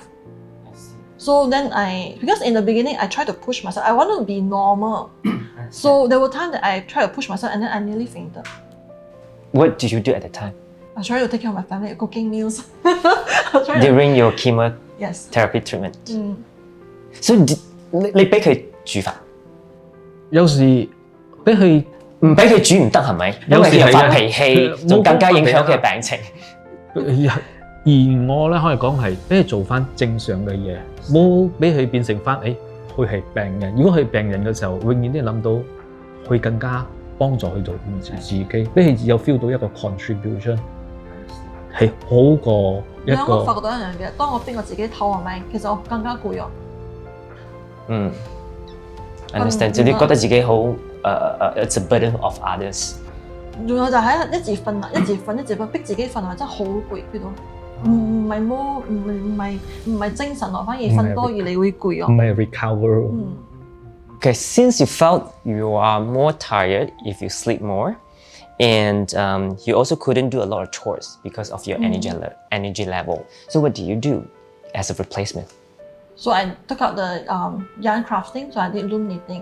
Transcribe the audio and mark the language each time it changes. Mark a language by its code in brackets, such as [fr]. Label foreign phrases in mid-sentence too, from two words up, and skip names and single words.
[en] So then because in the beginning, I tried to push myself. I wanted to be normal. So there were times that I tried to push myself and then I nearly fainted. What did you do at the time? I tried to take care of my family, cooking meals. During your chemotherapy treatment? [yue] So 你俾佢煮飯？有時俾佢唔俾佢煮唔得係咪？因為佢又發脾氣，仲更加影響佢嘅病情。而我咧可以講係俾佢做翻正常嘅嘢，冇俾佢變成翻佢係病人。如果佢係病人嘅時候，永遠都諗到佢更加幫助佢做自己，俾佢有 feel 到一個 contribution 係好過一個。我發覺到一樣嘢，當我逼我自己唞係咪？其實我更加攰啊。 [en] understand。 [yue] 就你覺得自己好 [en] it's a burden of others。 [yue] 仲有就係一直瞓，逼自己瞓，係真係好攰，攰到。唔係精神咯，反而瞓多而你會攰咯。唔係 recover。 [en] Okay, since you felt you are more tired if you sleep more, and you also couldn't do a lot of chores because of your energy level. So what do you do as a replacement? So I took out the yarn crafting, so I did loom knitting.